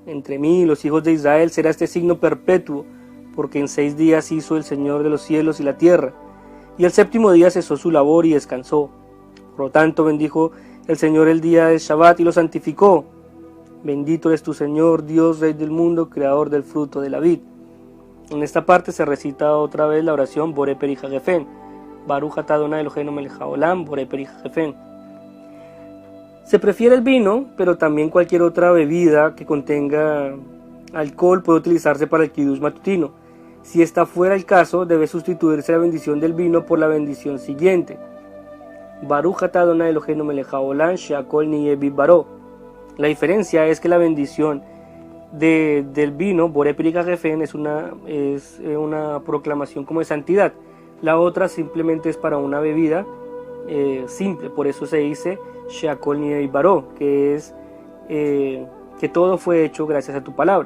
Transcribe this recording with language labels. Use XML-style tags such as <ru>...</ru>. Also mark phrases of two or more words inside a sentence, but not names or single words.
<es>Entre mí y los hijos de Israel será este signo perpetuo, porque en 6 días hizo el Señor de los cielos y la tierra, y el 7º día cesó su labor y descansó. Por lo tanto bendijo el Señor el día de Shabbat y lo santificó. Bendito eres tu Señor, Dios, Rey del mundo, Creador del fruto de la vid. En esta parte se recita otra vez la oración</es> <he>בורא פרי הגפן, ברוך אתה אדוני אלוהינו מלך העולם, בורא פרי הגפן.</he> <es>Se prefiere el vino, pero también cualquier otra bebida que contenga alcohol puede utilizarse para el kiddush matutino. Si esta fuera el caso, debe sustituirse la bendición del vino por la bendición siguiente:</es> <he>ברוך אתה אדוני אלוהינו מלך העולם, שהכל נהיה בדברו.</he> <es>La diferencia es que la bendición del vino,</es> <he>בורא פרי הגפן,</he> <es>es una proclamación como de santidad. La otra simplemente es para una bebida simple, por eso se dice</es> <he>שהכל נהיה בדברו,</he> <es>que es que todo fue hecho gracias a tu palabra.</es>